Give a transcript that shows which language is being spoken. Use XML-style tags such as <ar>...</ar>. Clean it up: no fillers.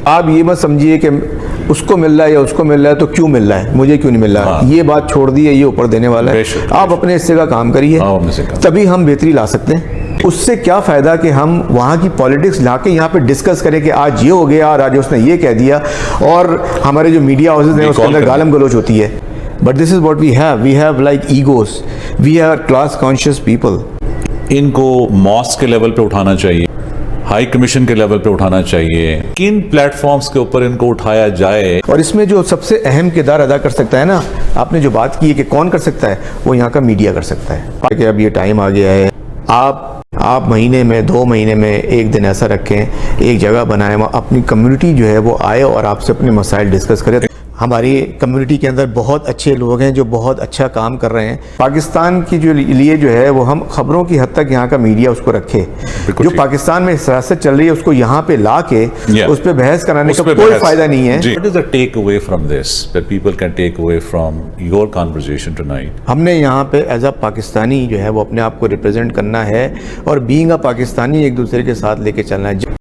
<ur>آپ یہ مت سمجھیے کہ اس کو مل رہا ہے یا اس کو مل رہا ہے تو کیوں مل رہا ہے, مجھے کیوں نہیں مل رہا. یہ بات چھوڑ دی ہے, یہ اوپر دینے والا ہے. آپ اپنے حصے کا کام کریے, تبھی ہم بہتری لا سکتے ہیں. اس سے کیا فائدہ کہ ہم وہاں کی پالیٹکس لا کے یہاں پہ ڈسکس کریں کہ آج یہ ہو گیا اور آج اس نے یہ کہہ دیا, اور ہمارے جو میڈیا ہاؤسز ہیں اس کے اندر گالم گلوچ ہوتی ہے.</ur> <en>But this is what we have like egos, we are class conscious people.</en> <ur>ان کو ماسک کے لیول پہ اٹھانا چاہیے, ہائی کمیشن کے لیول پہ اٹھانا چاہیے, کن پلیٹ فارمز کے اوپر ان کو اٹھایا جائے. اور اس میں جو سب سے اہم کردار ادا کر سکتا ہے نا, آپ نے جو بات کی ہے کہ کون کر سکتا ہے, وہ یہاں کا میڈیا کر سکتا ہے. کہ اب یہ ٹائم آ گیا ہے, آپ مہینے میں 2 مہینے میں ایک دن ایسا رکھیں, ایک جگہ بنائیں, اپنی کمیونٹی جو ہے وہ آئے اور آپ سے اپنے مسائل ڈسکس کرے. ہماری کمیونٹی کے اندر بہت اچھے لوگ ہیں جو بہت اچھا کام کر رہے ہیں. پاکستان کی جو لیے جو ہے وہ ہم خبروں کی حد تک یہاں کا میڈیا اس کو رکھے, جو پاکستان میں سیاست چل رہی ہے اس کو یہاں پہ لا کے اس پہ بحث کرانے کا کوئی فائدہ نہیں ہے.</ur> <en>What is the take away from this that people can take away from your conversation tonight?</en> <ur>ہم نے یہاں پہ</ur> <en>as a Pakistani</en> <ur>جو ہے وہ اپنے آپ کو ریپرزینٹ کرنا ہے اور</ur> <en>being a Pakistani</en> <ur>ایک دوسرے کے ساتھ لے کے چلنا ہے.</ur>